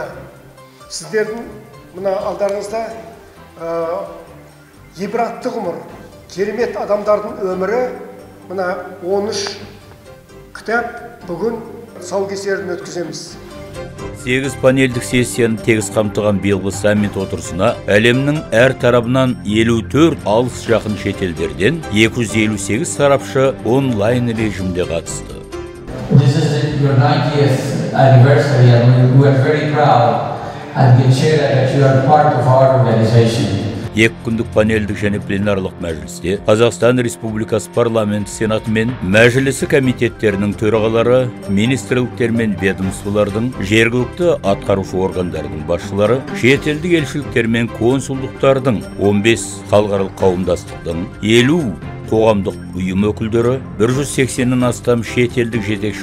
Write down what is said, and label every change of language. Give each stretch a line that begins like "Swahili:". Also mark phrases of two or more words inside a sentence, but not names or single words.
Kazakh: Сіздердің мына алдарыңызда ғибратты ғұмыр, керемет адамдардың өмірі, мына 13 кітап бүгін тұсаукесерін өткіземіз. 8 панельдік сессияны тегіс қамтыған биылғы саммит отырысына әлемнің әр тарабынан 54 алыс жақын шетелдерден 258 сарапшы онлайн режимде қатысты.
English: This is your 90th anniversary and we are very proud and can share that you are part of our organization.
Kazakh: 2 күндік панельдік және пленарлық мәжілісте Қазақстан Республикасы парламенті сенаты мен мәжілісі комитеттерінің төрағалары, министрліктер мен ведомстволардың, жергілікті атқарушы органдардың басшылары, шетелдік елшіліктер мен консулдықтардың, 15 халықаралық қауымдастықтың, 50 қоғамдық ұйым өкілдері, 180-нен астам шетелдік жетекші